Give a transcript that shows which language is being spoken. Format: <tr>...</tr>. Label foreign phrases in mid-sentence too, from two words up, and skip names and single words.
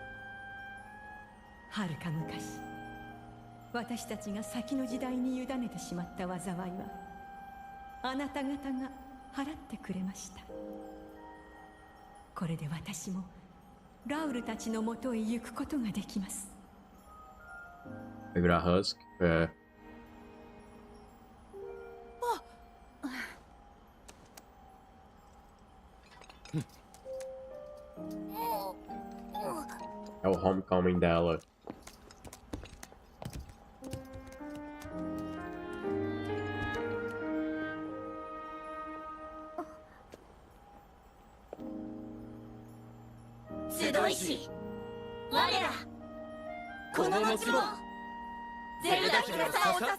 <ja>はるか昔、私たちが先の時代に委ねてしまった災いはあなた方が払ってくれました。これで私もラウルたちのもとへ行くことができます。</ja> <pt>Virar Husk. É. É o homecoming dela.</pt> <ja>Tsudoishi, 我らこの町もゼルダ姫さんを</ja>